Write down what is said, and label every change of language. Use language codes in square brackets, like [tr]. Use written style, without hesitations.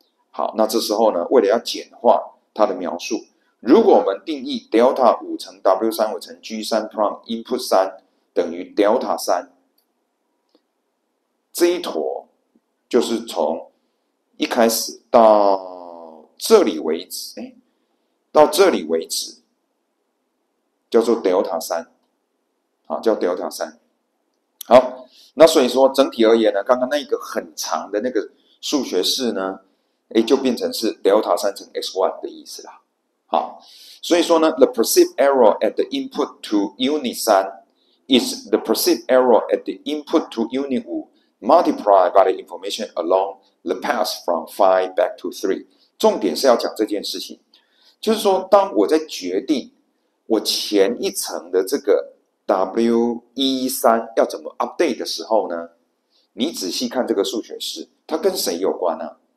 [zh] 好，那这时候呢，为了要简化它的描述，如果我们定义 delta 5乘 W35 乘 G3 prime input 3等于 delta 3，这一坨就是从一开始到这里为止，到这里为止叫做 delta 3，好，叫 delta 3。好，那所以说整体而言呢，刚刚那个很长的那个数学式呢，就变成是 delta 3乘 x1 的意思啦。好，所以说呢 [en] ，the perceived error at the input to unit 3 is the perceived error at the input to unit 5 multiplied by the information along the path from 5 back to 3。 [zh] 重点是要讲这件事情，就是说，当我在决定我前一层的这个 W13 要怎么 update 的时候呢，你仔细看这个数学式，它跟谁有关呢？